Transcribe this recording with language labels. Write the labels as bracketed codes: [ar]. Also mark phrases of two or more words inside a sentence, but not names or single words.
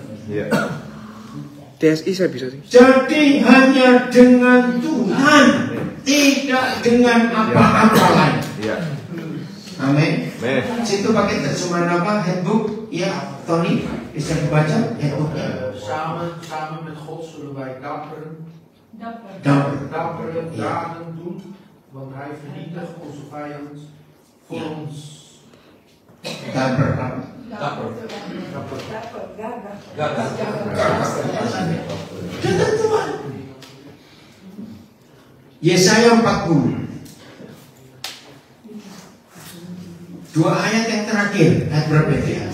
[id] TSI saya bisa sih. Jadi hanya dengan Tuhan, tidak dengan apa-apa lain. Amin. Situ pakai terjemahan apa? Handbook? Ya, Tony bisa dibaca handbooknya. [nl] Samen met God zullen wij dappere daden doen, want Hij vernietigt onze vijand voor ons. [id] Dapper. Dengan Tuhan. Yesaya 40. Dua ayat yang terakhir, ayat berapa itu ya?